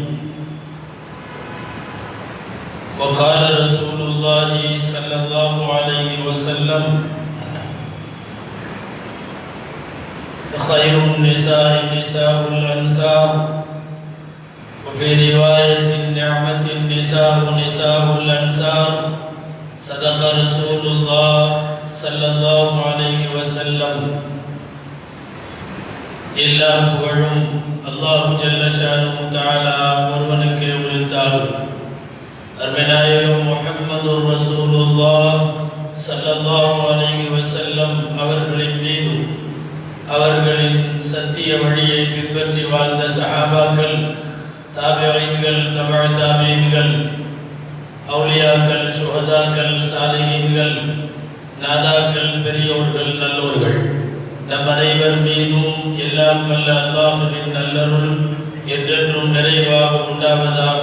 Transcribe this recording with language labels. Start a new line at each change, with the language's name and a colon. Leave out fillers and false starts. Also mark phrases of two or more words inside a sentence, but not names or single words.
Arabic: وقال رسول الله صلى الله عليه وسلم: خير النساء نساء الأنصار، وفي رواية نعمة النساء نساء الأنصار. صدق رسول الله صلى الله عليه وسلم.
Tamil: எல்லா புகழும்
Arabic: الله جل شأنه تعالى
Tamil: ஒருவனுக்கே உரித்தாகும். அருமைநாயகம்
Arabic: محمد رسول الله صلى الله عليه وسلم
Tamil: அவர்களின் மீதும் அவர்களின் சத்திய வழியை பின்பற்றி வாழ்ந்த சஹாபாக்கள், தாபிஈன்கள், தபஅ தாபிஈன்கள், அவுலியாக்கள், சுஹதாக்கள், சாலிஹீன்கள், நாதாக்கள், பெரியோர்கள், நல்லோர்கள் நம் அனைவர் மீதும் எல்லாம் வல்ல அல்லாஹ்வின் நல்லருள் என்றென்றும் நிறைவாக உண்டாவதாக.